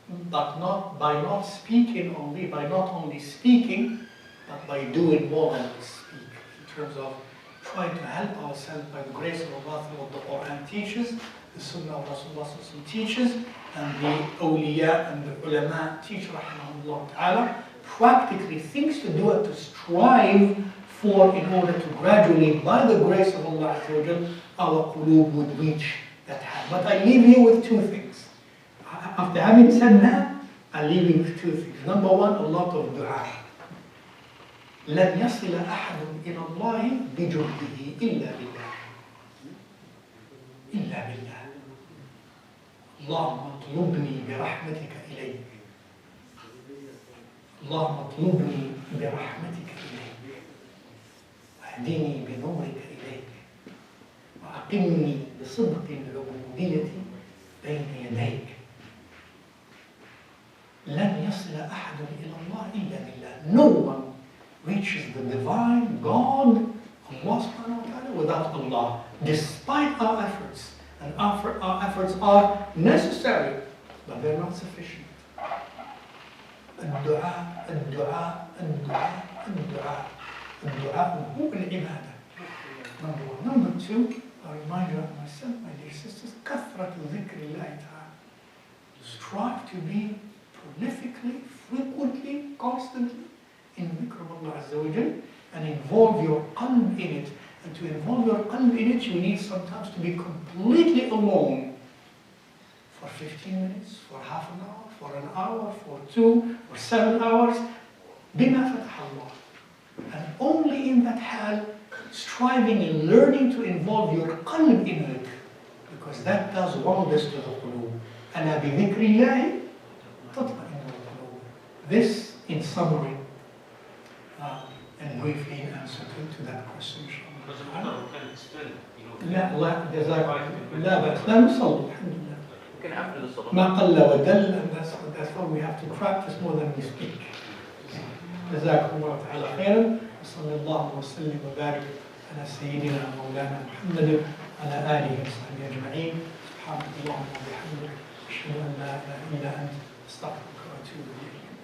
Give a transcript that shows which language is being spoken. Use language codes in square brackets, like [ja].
[en] But not by not speaking only, by not only speaking, but by doing more than we speak, in terms of trying to help ourselves by the grace of Allah through what the Qur'an teaches, the Sunnah of Rasulullah teaches, and the awliya and the ulama teach, rahimahullah ta'ala, practically things to do and to strive for in order to gradually, by the grace of Allah, our qulub would reach that high. But I leave you with two things. After having said that, I leave you with two things. Number one, a lot of dua. [ar] لن يصل أحد إلى الله بجهده إلا بالله. إلا بالله. اللهم اطلبني برحمتك إليك. اللهم اطلبني برحمتك إليك. واهدني بنورك إليك. وأقمني بصدق العبودية بين يديك. لن يصل أحد إلى الله إلا بالله. [en] No one reaches the divine God, Allah subhanahu wa ta'ala, without Allah, despite our efforts. And our efforts are necessary, but they're not sufficient. [ar] الدعاء الدعاء الدعاء الدعاء الدعاء هو العبادة. [en] Number one. Number two, a reminder of myself, my dear sisters, [ar] كثرة ذكر الله تعالى. [en] Strive to be prolifically, frequently, constantly in dhikr of Allah Azza wa Jal, and involve your qalb in it. And to involve your qalb in it, you need sometimes to be completely alone for 15 minutes, for half an hour, for an hour, for 2 or 7 hours. [ar] بما فتح Allah. [en] And only in that hal, striving and learning to involve your qalb in it, because that does wonders to the qulub. [ar] ألا بذكر الله تطمئن القلوب. [en] This, in summary, and briefly in answer to that question. [ar] لا لا جزاك لا بأس لا نصلي الحمد لله. ما قل ودل, [en] and that's why we have to practice more than we speak. [ar] جزاكم الله تعالى خيرا. وصلى الله وسلم وبارك على سيدنا مولانا محمد على آله وصحبه أجمعين. سبحانك اللهم وبحمدك أشهد أن لا إله إلا أنت أستغفرك وأتوب إليك.